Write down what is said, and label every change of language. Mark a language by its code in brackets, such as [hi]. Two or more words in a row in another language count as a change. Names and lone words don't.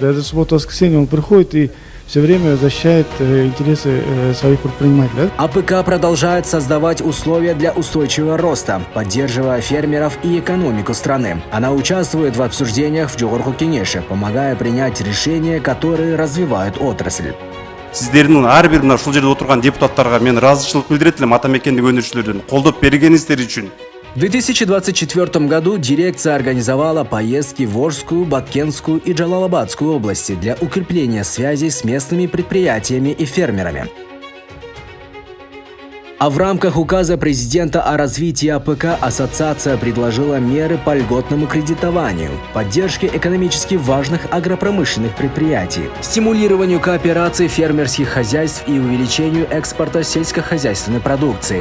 [ru] Это суббота-воскресенье он приходит и все время защищает интересы своих предпринимателей. АПК продолжает создавать условия для устойчивого роста, поддерживая фермеров и экономику страны. Она участвует в обсуждениях в Жогорку Кеңеше, помогая принять решения, которые развивают отрасль. [ky] Сиздердин ар бир мына ушул жерде отурган депутаттарга мен ыраазычылык билдирет элем ата мекендик өнүрүүчүлөрдүн колдоп бергениңиздер үчүн. [ru] В 2024 году дирекция организовала поездки в Волжскую, Баткенскую и Джалалабадскую области для укрепления связей с местными предприятиями и фермерами. А в рамках указа президента о развитии АПК ассоциация предложила меры по льготному кредитованию, поддержке экономически важных агропромышленных предприятий, стимулированию кооперации фермерских хозяйств и увеличению экспорта сельскохозяйственной продукции.